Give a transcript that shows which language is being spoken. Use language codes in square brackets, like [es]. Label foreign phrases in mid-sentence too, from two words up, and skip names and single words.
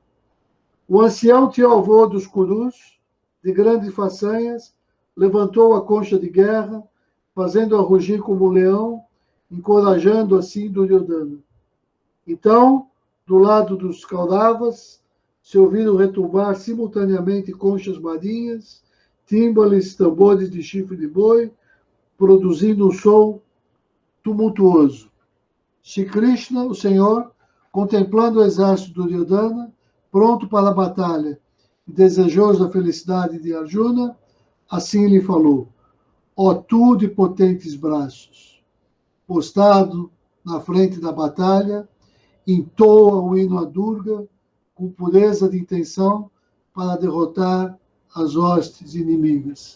[pt] O ancião tio-avô dos Kurus, de grandes façanhas, levantou a concha de guerra, fazendo-a rugir como um leão, encorajando assim Duryodhana. Então, do lado dos Kauravas, se ouviram retumbar simultaneamente conchas marinhas, tímbalos, tambores de chifre de boi, produzindo um som tumultuoso. Shri Krishna, o Senhor, contemplando o exército do Duryodhana, pronto para a batalha e desejoso da felicidade de Arjuna, assim lhe falou: ó tu de potentes braços, postado na frente da batalha, entoa o hino a Durga com pureza de intenção para derrotar as hostes inimigas.